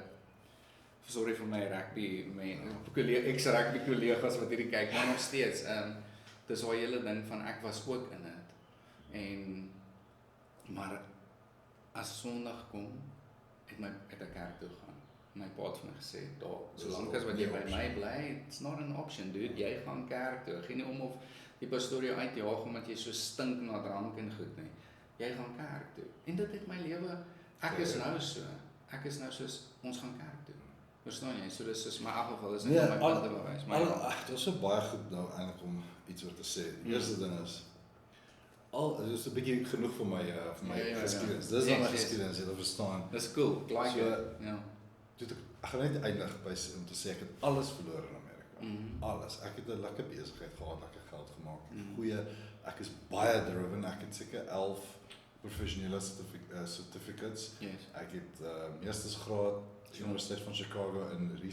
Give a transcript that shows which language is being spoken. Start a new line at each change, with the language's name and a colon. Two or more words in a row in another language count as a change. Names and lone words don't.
Afrikaans: Sorry vir my ex-rugby kollegas wat hierdie kyk, maar nog steeds, dis daai hele ding van ek was ook in dit. Maar as Sondag kom, het ek kerk toe gaan. My pa het vir my gesê, solank as wat jy by my bly,
English: it's not an option, dude,
Afrikaans: jy gaan kerk toe, geen nie om of die pastoor jou uitjaag, omdat jy so stink na drank en goed nie, jy gaan kerk toe, en dit het my lewe, ek is nou soos, ons gaan kerk toe, verstaan jy, so dis is my afgeval, is net om my punt te bewys, maar dit was so baie goed nou, eintlik om iets oor te sê, die eerste ding is, dit is 'n bietjie genoeg vir my geskiedenis, dis dan my geskiedenis, jy verstaan. Dis cool, ek
English: like it,
Afrikaans: ja. Ek gaan net eindig om te sê, ek het alles verloor in Amerika, alles, ek het 'n lekker besigheid gehad, lekker geld gemaak, ek is baie driven, ek het seker 11 professionele certificates, ek het meestersgraad, Universiteit van Chicago in